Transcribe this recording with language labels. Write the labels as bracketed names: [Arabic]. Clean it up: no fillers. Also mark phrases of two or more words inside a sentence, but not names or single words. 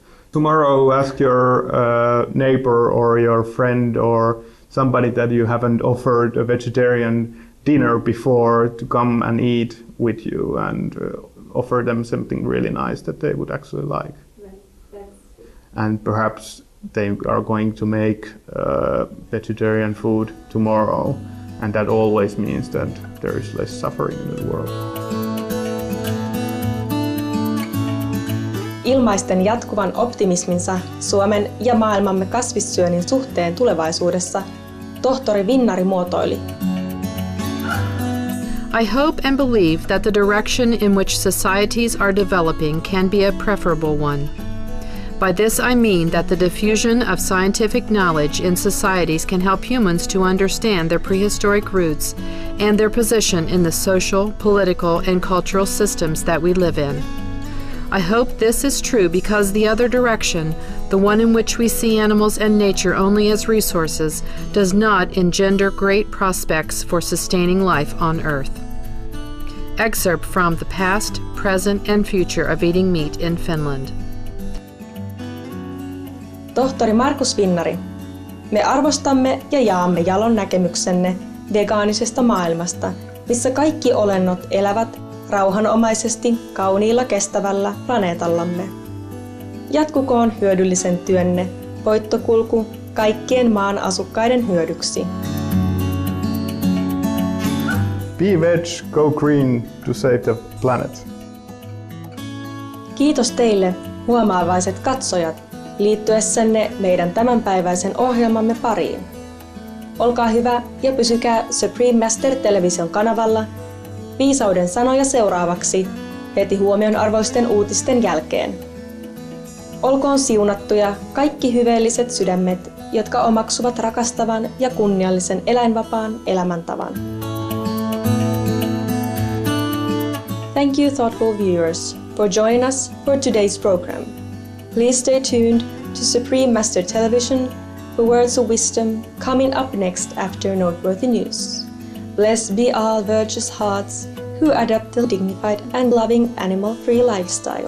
[English] Tomorrow ask your neighbor or your friend or somebody that you haven't offered a vegetarian dinner before to come and eat with you and offer them something really nice that they would actually like. And perhaps they are going to make vegetarian food tomorrow, and that always means that there is less suffering in the world. [Finnish] Ilmaisten jatkuvan optimisminsa Suomen ja maailmamme kasvissyönnin suhteen tulevaisuudessa tohtori Vinnari muotoili: [English] I hope and believe that the direction in which societies are developing can be a preferable one. By this I mean that the diffusion of scientific knowledge in societies can help humans to understand their prehistoric roots and their position in the social, political, and cultural systems that we live in. I hope this is true because the other direction, the one in which we see animals and nature only as resources, does not engender great prospects for sustaining life on Earth. Excerpt from The Past, Present, and Future of Eating Meat in Finland. [Finnish] Tohtori Markus Vinnari, me arvostamme ja jaamme jalon näkemyksenne vegaanisesta maailmasta, missä kaikki olennot elävät rauhanomaisesti kauniilla kestävällä planeetallamme. Jatkukoon hyödyllisen työnne, voittokulku kaikkien maan asukkaiden hyödyksi. [English] Be veg, go green to save the planet. [Finnish] Kiitos teille, huomaavaiset katsojat, liittyessänne meidän tämänpäiväisen ohjelmamme pariin. Olkaa hyvä ja pysykää Supreme Master television kanavalla viisauden sanoja seuraavaksi heti huomionarvoisten uutisten jälkeen. Olkoon siunattuja kaikki hyveelliset sydämet, jotka omaksuvat rakastavan ja kunniallisen eläinvapaan elämäntavan. [English] Thank you, thoughtful viewers, for joining us for today's program. Please stay tuned to Supreme Master Television for words of wisdom coming up next after noteworthy news. Blessed be all virtuous hearts who adopt a dignified and loving animal-free lifestyle.